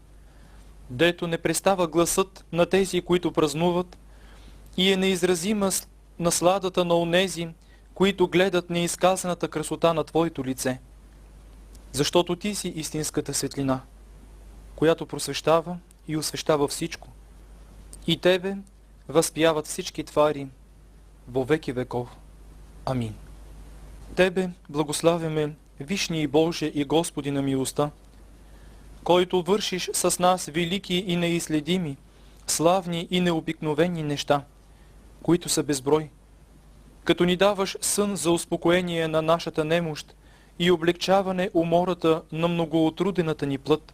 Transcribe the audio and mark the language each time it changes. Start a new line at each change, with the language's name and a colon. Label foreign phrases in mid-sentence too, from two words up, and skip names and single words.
Bulgarian: Дето не престава гласът на тези, които празнуват, и е неизразима насладата на онези, които гледат неизказаната красота на Твоето лице. Защото Ти си истинската светлина, която просвещава и освещава всичко. И Тебе възпяват всички твари
Church Slavic: во веки веков.
Bulgarian: Амин. Тебе благославяме, Вишний Боже и Господи на милостта, който вършиш с нас велики и неизследими, славни и необикновени неща, които са безброй, като ни даваш сън за успокоение на нашата немощ и облегчаване умората на многоотрудената ни плът.